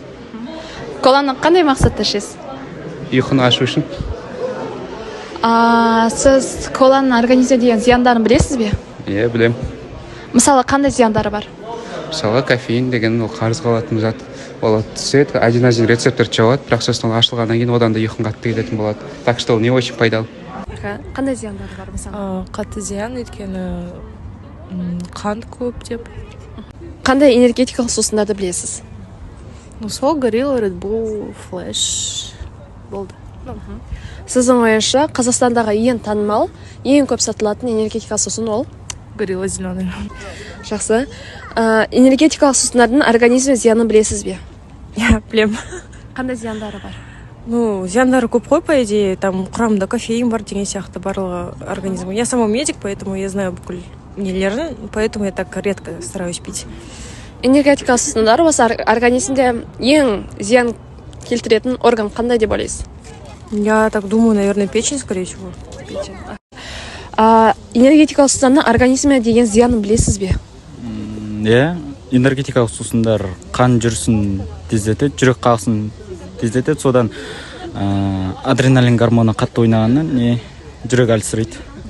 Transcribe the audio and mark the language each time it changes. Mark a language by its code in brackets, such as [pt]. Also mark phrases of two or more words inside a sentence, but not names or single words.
[kk] Коланы қандай мақсатта ішесіз? Ұйқыны ашу үшін. Сіз коланың организмге деген зияндарын білесіз бе? Иә, білем. Мысалы, қандай зияндары бар? Мысалы, кофеин деген ол қарызға алатын зат. Ол түседі, один-один рецептор жауады, бірақ сосын ашылғаннан кейін одан да ұйқың қатты келетін болады. [ru] Так что [kk] ол [ru] не очень [kk] пайдалы. Қандай зияндары бар мысалы? Қатты зиян, өйткені қант көп деп. Қандай энергетикалық сусындарды білесіз? Сол Горилла, Red Bull, Flash болды. Сіздің ойыңызша Қазақстандағы ең танымал, ең көп сатылатын энергетикалық сусын ол? [ru] Горилла зеленый. [kk] Жақсы. Энергетикалық сусындардың организмге зиянын білесіз бе? Я білем. Қандай зияндары бар? Зияндары көп қой, [ru] по идее, там [kk] құрамында кофеин бар деген сияқты барлығы организмі. [ru] Я сама медик, поэтому я знаю [kk] бүкіл нелерін, [ru] поэтому я так редко стараюсь пить. [kk] Энергетикалық сусындар осы организмде ең зиян келтіретін орган қандай деп ойлайсыз? [ru] Я так думаю, наверное, печень, скорее всего. Печень. [kk] Энергетикалық сусындардың организмге деген зиянын білесіз бе? Иә, энергетикалық сусындар қан жүрісін тездетеді, жүрек қағысын тездетеді, содан адреналин гормоны қатты ойнағаннан жүрек әлсірейді.